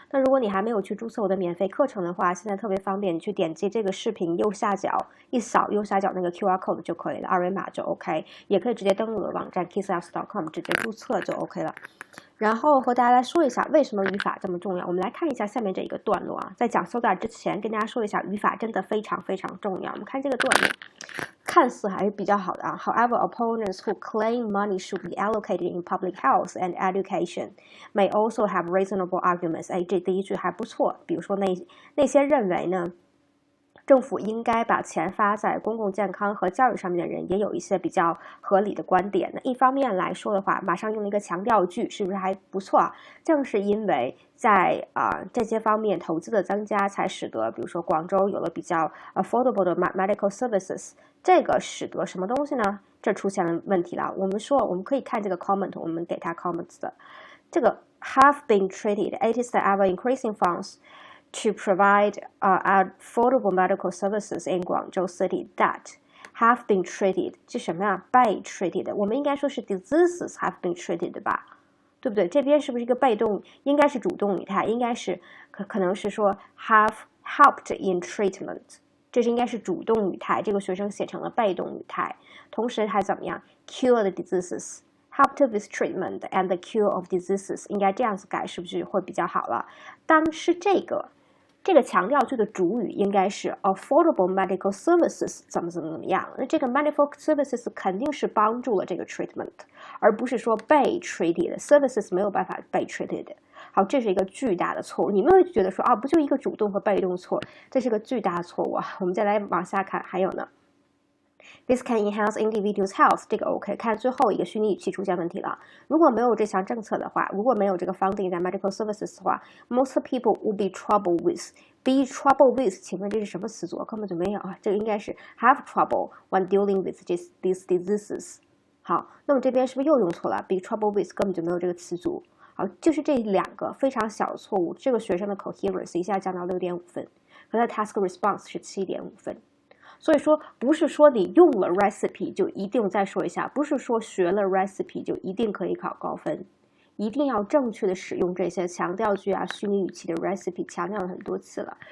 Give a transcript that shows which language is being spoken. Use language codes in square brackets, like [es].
[zh] 那如果你还没有去注册我的免费课程的话，现在特别方便，你去点击这个视频右下角一扫右下角那个 QR code 就可以了，二维码就 OK， 也可以直接登录我的网站 K.I.S.S.com 直接注册就 OK 了。然后和大家来说一下为什么语法这么重要。我们来看一下下面这一个段落啊，在讲 so that 之前，跟大家说一下语法真的非常非常重要。我们看这个段落。看似还是比较好的啊。 [en] However, opponents who claim money should be allocated in public health and education may also have reasonable arguments. [zh] 哎，这第一句还不错。比如说那些认为呢，政府应该把钱发在公共健康和教育上面的人，也有一些比较合理的观点。那一方面来说的话，马上用了一个强调句，是不是还不错啊？正是因为在这些方面投资的增加，才使得比如说广州有了比较 affordable 的 [en] medical services。 [zh] 这个使得什么东西呢？这出现了问题了。我们可以看这个 comment， 我们给它 comments 的这个 [en] have been treated. It is the ever increasing funds to provide affordable medical services in Guangzhou City that have been treated. [zh] 这什么呀？被 treated。我们应该说是 [en] diseases have been treated [zh] 吧？对不对？这边是不是一个被动？应该是主动语态，应该是可能是说 [en] have helped in treatment。 [zh] 这是应该是主动语态，这个学生写成了被动语态。同时还怎么样 ？ [en] cure the diseases, helped with treatment and the cure of diseases， [zh] 应该这样子改，是不是会比较好了？当是这个强调句的主语应该是 [en] affordable medical services [zh] 怎么样？那这个 [en] medical services [zh] 肯定是帮助了这个 treatment， 而不是说被 [en] treated services [zh] 没有办法被 treated。好，这是一个巨大的错误。你们会觉得说不就一个主动和被动错，这是个巨大的错误啊。我们再来往下看，还有呢 ， [en] This can enhance individuals' health。 [zh] 这个 OK， 看最后一个虚拟语气出现问题了。如果没有这项政策的话，如果没有这个 funding 在 [en] medical services [zh] 的话 ， [en] most people would be trouble with。 be trouble with， [zh] 请问这是什么词组？根本就没有啊，这个应该是 [en] have trouble when dealing with these diseases。 [zh] 好，那么这边是不是又用错了 ？ [en] be trouble with [zh] 根本就没有这个词组。好，就是这两个非常小的错误，这个学生的 coherence 一下降到6.5分，和他的 task response 是7.5分。所以说，不是说你用了 recipe 就一定，再说一下，不是说学了 recipe 就一定可以考高分，一定要正确的使用这些强调句啊、虚拟语气的 recipe， 强调了很多次了。